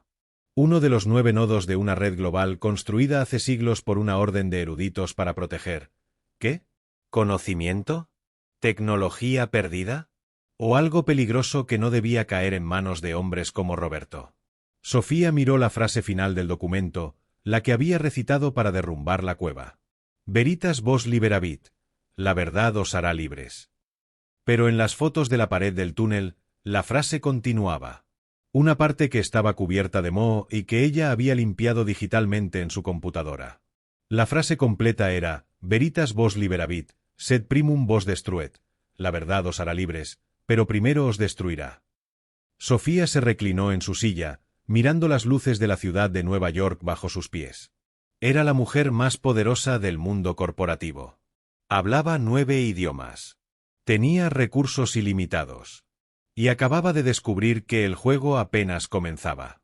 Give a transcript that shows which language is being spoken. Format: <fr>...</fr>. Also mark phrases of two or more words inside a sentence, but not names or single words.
<es>Uno de los 9 nodos de una red global construida hace siglos por una orden de eruditos para proteger. ¿Qué? ¿Conocimiento? ¿Tecnología perdida? ¿O algo peligroso que no debía caer en manos de hombres como Roberto? Sofía miró la frase final del documento, la que había recitado para derrumbar la cueva.</es> <la>Veritas vos liberavit.</la> <es>La verdad os hará libres. Pero en las fotos de la pared del túnel, la frase continuaba. Una parte que estaba cubierta de moho y que ella había limpiado digitalmente en su computadora. La frase completa era,</es> <la>Veritas vos liberavit, sed primum vos destruet.</la> <es>La verdad os hará libres, pero primero os destruirá. Sofía se reclinó en su silla, mirando las luces de la ciudad de Nueva York bajo sus pies. Era la mujer más poderosa del mundo corporativo. Hablaba 9 idiomas. Tenía recursos ilimitados. Y acababa de descubrir que el juego apenas comenzaba.</es>